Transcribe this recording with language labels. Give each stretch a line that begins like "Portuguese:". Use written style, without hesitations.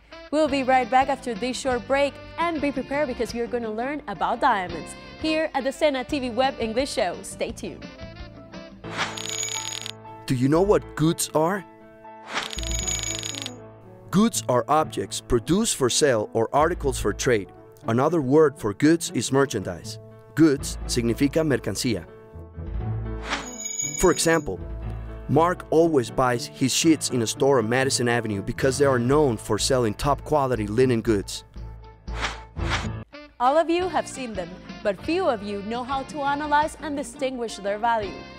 English: We'll be right back after this short break, and be prepared because you're going to learn about diamonds here at the SENA TV Web English Show. Stay tuned. Do you know what goods are? Goods are objects produced for sale or articles for trade. Another word for goods is merchandise.
Spanish: Goods significa mercancía.
English: For example, Mark always buys his sheets in a store on Madison Avenue because they are known for selling top-quality linen goods. All of you have seen them, but few of you know how to analyze and distinguish their value.